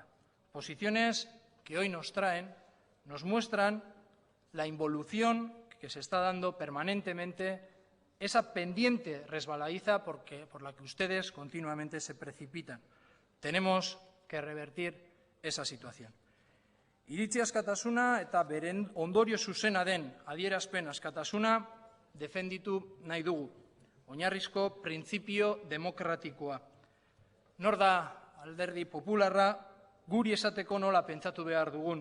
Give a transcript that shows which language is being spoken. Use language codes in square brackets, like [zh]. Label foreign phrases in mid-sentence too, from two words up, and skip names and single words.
[es] Posiciones que hoy nos traen, nos muestran la involución que se está dando permanentemente, esa pendiente resbaladiza por la que ustedes continuamente se precipitan. Tenemos que revertir esa situación. [eu] Iritzi askatasuna eta beren ondorio zuzena den adierazpen askatasuna defenditu nahi dugu. Oinarrizko printzipio demokratikoa. Nor da Alderdi Popularra guri esateko nola pentsatu behar dugun?